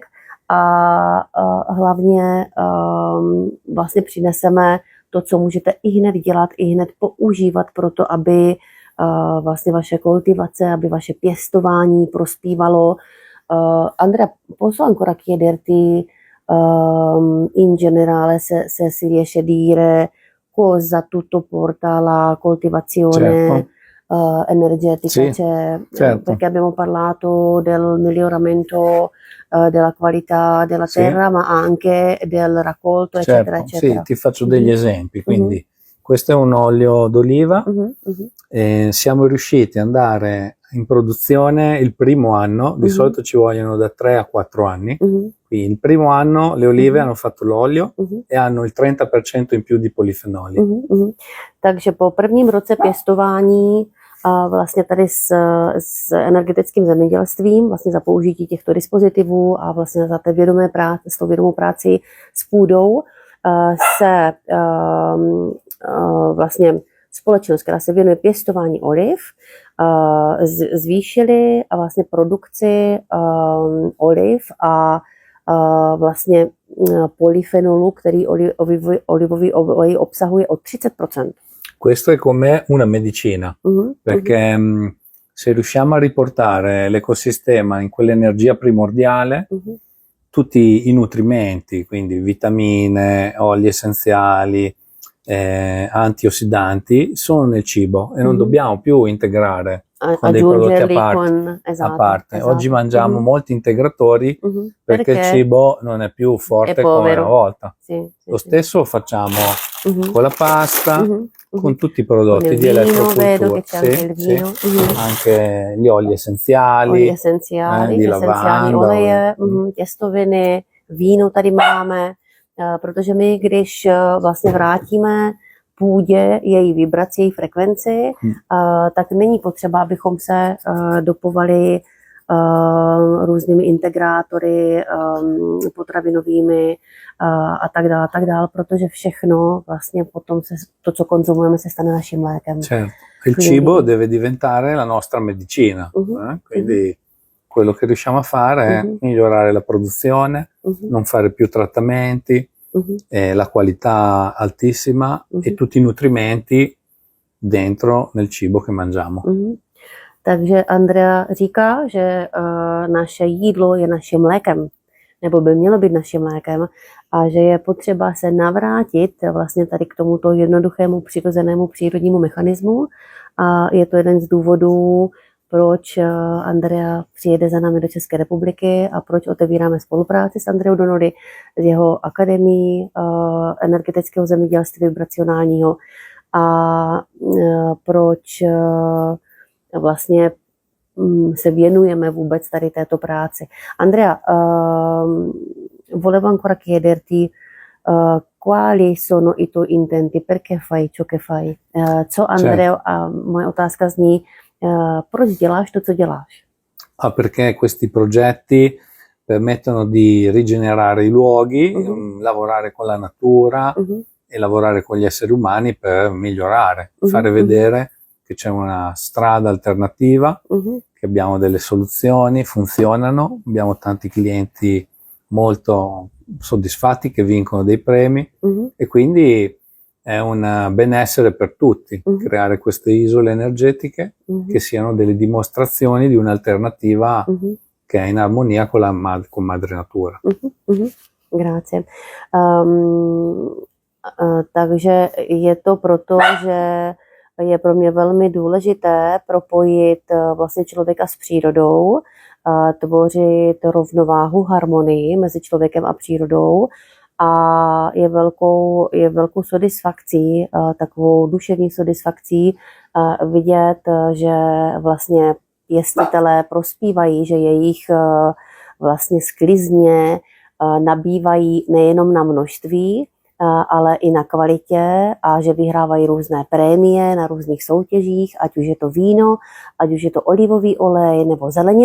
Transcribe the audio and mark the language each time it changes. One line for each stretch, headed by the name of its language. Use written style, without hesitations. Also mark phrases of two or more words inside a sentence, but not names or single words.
Czech: A hlavně vlastně přineseme to, co můžete i hned dělat, i hned používat pro to, aby vlastně vaše kultivace, aby vaše pěstování prospívalo.
Italian: Andrea, posso ancora chiederti in generale se si riesce a dire cosa tutto porta alla coltivazione energetica? Certo. Perché abbiamo parlato del miglioramento della qualità della terra, ma anche del raccolto, eccetera, eccetera. Sì, ti faccio degli esempi. Quindi questo è un olio d'oliva. Siamo riusciti ad andare in produzione il primo anno, di solito ci vogliono da 3 a 4 anni. Quindi il primo anno le olive hanno fatto l'olio e hanno il 30% in più di polifenoli.
Czech: Takže po prvním roce pěstování vlastně tady s energetickým zemědělstvím, vlastně za použití těchto dispozitivů a vlastně za s tou vědomou práci s půdou se vlastně společnost, která se věnuje pěstování oliv, zvýšili a vlastně produkci oliv a vlastně polyfenolu, který olivový olej obsahuje o 30%.
Italian: Questo è come una medicina, perché se riusciamo a riportare l'ecosistema in quell'energia primordiale, tutti i nutrimenti, quindi vitamine, oli essenziali, antiossidanti, sono nel cibo e non dobbiamo più integrare con dei prodotti a parte. Oggi mangiamo molti integratori perché il cibo non è più forte come una volta. Lo stesso facciamo con la pasta, con tutti i prodotti di elettrocultura, anche gli oli essenziali, di lavanda,
Czech: oleje, těstoviny, víno tady máme, protože my, když vlastně vrátíme půdě její vibraci, její frekvenci, tak není potřeba, abychom se dopovali různými integrátory, potravinovými a tak dále, protože všechno vlastně potom to, co konzumujeme, se stane naším lékem.
Italian: Certo. Il cibo deve diventare la nostra medicina, quindi quello che riusciamo a fare è migliorare la produzione, non fare più trattamenti, la qualità altissima e tutti i nutrimenti dentro nel cibo che mangiamo.
Czech: Takže Andrea říká, že naše jídlo je naším lékem, nebo by mělo být naším lékem, a že je potřeba se navrátit vlastně tady k tomuto jednoduchému přirozenému přírodnímu mechanismu. A je to jeden z důvodů, proč Andrea přijede za námi do České republiky a proč otevíráme spolupráci s Andreou Donody, z jeho akademií energetického zemědělství vibracionálního a proč vlastně se věnujeme vůbec tady této práci.
Italian: Andrea, volevo ancora chiederti quali sono i tuoi intenti, perché fai ciò che fai?
Czech: Co, Andrea, moje otázka zní, proč děláš to, co děláš?
Italian: Perché questi progetti permettono di rigenerare i luoghi, lavorare con la natura e lavorare con gli esseri umani per migliorare, fare vedere che c'è una strada alternativa, che abbiamo delle soluzioni, funzionano, abbiamo tanti clienti molto soddisfatti che vincono dei premi e quindi è un benessere per tutti, creare queste isole energetiche che siano delle dimostrazioni di un'alternativa che è in armonia con con madre natura. Grazie.
Czech: Takže je to proto, že je pro mě velmi důležité propojit vlastně člověka s přírodou, tvořit rovnováhu, harmonii mezi člověkem a přírodou a je velkou satisfakcí, takovou duševní satisfakcí vidět, že vlastně pěstitelé prospívají, že jejich vlastně sklizně nabývají nejenom na množství, ale i na kvalitě a že vyhrávají různé prémie na různých soutěžích, ať už je to víno, ať už je to olivový olej nebo zelenina.